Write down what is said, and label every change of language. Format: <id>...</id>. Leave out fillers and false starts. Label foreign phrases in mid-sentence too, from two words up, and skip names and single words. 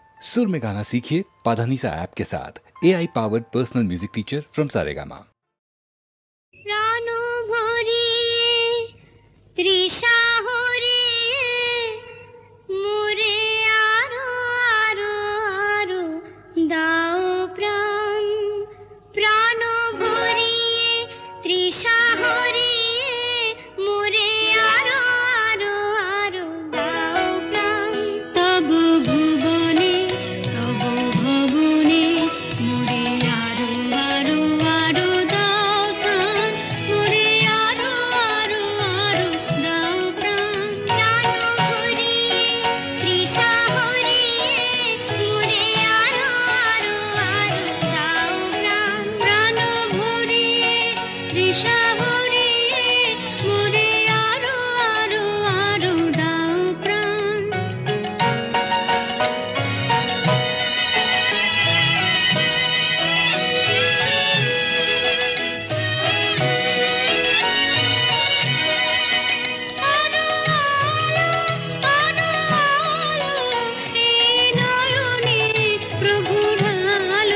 <hi>सुर में गाना सीखिए पाधानीसा ऐप के साथ।</hi> <en>AI powered personal music teacher from Saregama.</en> <bn>প্রাণ ভরিয়ে তৃষা হরিয়ে মোরে আরো আরো আরো দাও প্রাণ। প্রাণ ভরিয়ে তৃষা হরিয়ে মোরে আরো আরো আরো দাও প্রাণ। তব ভুবনে তব ভবনে মোরে আরো আরো আরো দাও প্রাণ। মোরে আরো আরো আরো দাও প্রাণ। প্রাণ ভরিয়ে তৃষা হরিয়ে মোরে আরো আরো আরো দাও প্রাণ। প্রাণ ভরিয়ে তৃষা হরিয়ে মোরে আরো আরো আরো দাও প্রাণ। আরো আলো এই নয়নে প্রভুর আলো।</bn>